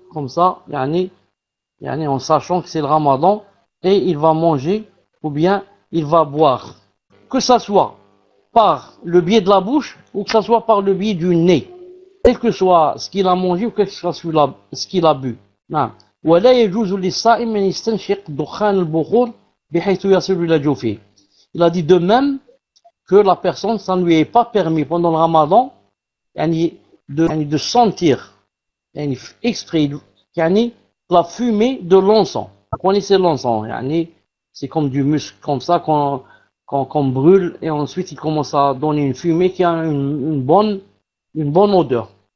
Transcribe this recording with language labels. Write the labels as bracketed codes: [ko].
[fr] Comme ça, en sachant que c'est le ramadan, et il va manger ou bien il va boire. Que ça soit par le biais de la bouche ou que ça soit par le biais du nez. Quel que soit ce qu'il a mangé ou quel que soit ce qu'il a bu. [ar] ولا يجوز للصائم أن يستنشق دخان البخور بحيث يصل إلى جوفه. [fr] Il a dit de même que la personne, ça ne lui est pas permis pendant le ramadan de sentir exprès la fumée de l'encens. Vous connaissez l'encens, c'est comme du muscle comme ça qu'on brûle et ensuite il commence à donner une fumée qui a une bonne odeur.